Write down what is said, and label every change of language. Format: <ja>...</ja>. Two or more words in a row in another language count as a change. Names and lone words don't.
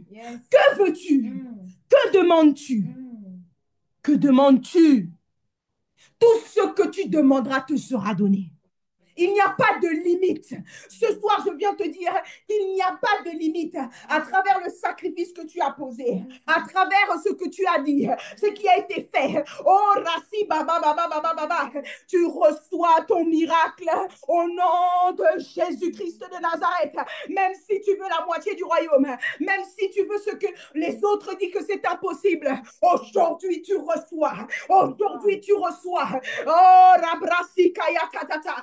<fr>Que veux-tu? Que demandes-tu? Que demandes-tu? Tout ce que tu demanderas te sera donné. Il n'y a pas de limite. Ce soir, je viens te dire qu'il n'y a pas de limite à travers le sacrifice que tu as posé, à travers ce que tu as dit, ce qui a été fait. Oh, Rassi, baba, baba, baba, baba. Tu reçois ton miracle au nom de Jésus-Christ de Nazareth. Même si tu veux la moitié du royaume, même si tu veux ce que les autres disent que c'est impossible, aujourd'hui tu reçois. Aujourd'hui tu reçois. Oh, Rabrasi, Kaya, Katata.</fr>